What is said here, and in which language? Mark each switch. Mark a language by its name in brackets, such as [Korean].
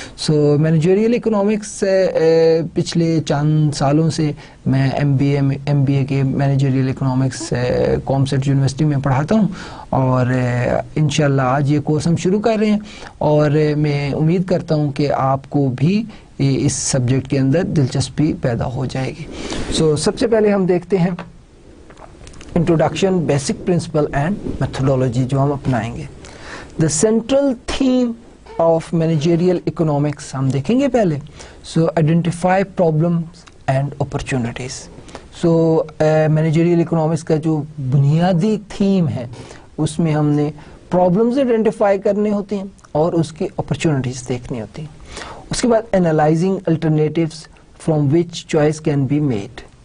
[Urdu] سو managerial economics پچھلے چند سالوں سے میں ایم بی اے کے مینیجریل اکنامکس کامسٹ یونیورسٹی میں پڑھاتا ہوں اور انشاءاللہ آج یہ کورس ہم شروع کر رہے ہیں اور میں امید کرتا ہوں کہ آپ کو بھی اس سبجیکٹ کے اندر دلچسپی پیدا ہو جائے گی. سو سب سے پہلے ہم دیکھتے ہیں [English] introduction basic principle and methodology [Urdu] جو ہم اپنائیں گے. [English] The central theme of managerial economics [Urdu] ہم دیکھیں گے پہلے. [English] So identify problems and opportunities. [Urdu] So managerial economics کا جو بنیادی تھیم ہے اس میں ہم نے problems identify کرنے ہوتے ہیں اور اس کی opportunities دیکھنی ہوتی ہیں. اس کے بعد [English] analyzing alternatives from which choice can be made.